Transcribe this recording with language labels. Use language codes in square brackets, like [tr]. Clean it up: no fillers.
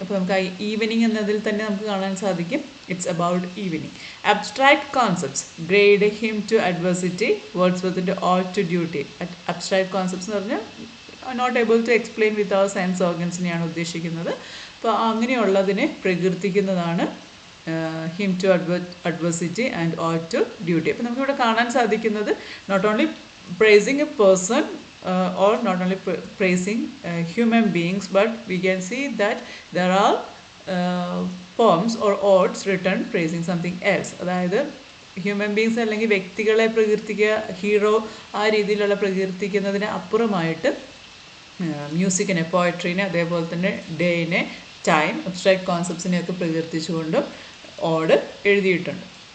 [ml] അപ്പോൾ നമുക്ക് ആ ഈവനിങ് എന്നതിൽ തന്നെ നമുക്ക് കാണാൻ സാധിക്കും [en] It's about evening. Abstract concepts Gray's hymn to adversity. വേർഡ്സ്വർത്തിൻ്റെ ode to duty. [ml] Abstract concepts എന്ന് പറഞ്ഞാൽ [en] not able to explain with our [ml] sense ഓർഗൻസിനെയാണ് ഉദ്ദേശിക്കുന്നത്. അപ്പോൾ അങ്ങനെയുള്ളതിനെ പ്രകീർത്തിക്കുന്നതാണ് [en] him to adversity and ode to duty. [ml] അപ്പോൾ നമുക്കിവിടെ കാണാൻ സാധിക്കുന്നത് [en] not only praising a person or not only praising human beings, but we can see that there are poems or odes written praising something else. [ml] അതായത് human beings അല്ലെങ്കിൽ വ്യക്തികളെ പ്രകീർത്തിക്കുക, hero ആ രീതിയിലുള്ള പ്രകീർത്തിക്കുന്നതിന് അപ്പുറമായിട്ട് മ്യൂസിക്കിനെ, പോയട്രീനെ, അതേപോലെ തന്നെ ഡേയിനെ, ടൈം, അബ്സ്ട്രാക്ട് കോൺസെപ്റ്റ്സിനെയൊക്കെ പ്രകീർത്തിച്ചുകൊണ്ടും ഓഡ് എഴുതിയിട്ടുണ്ട്.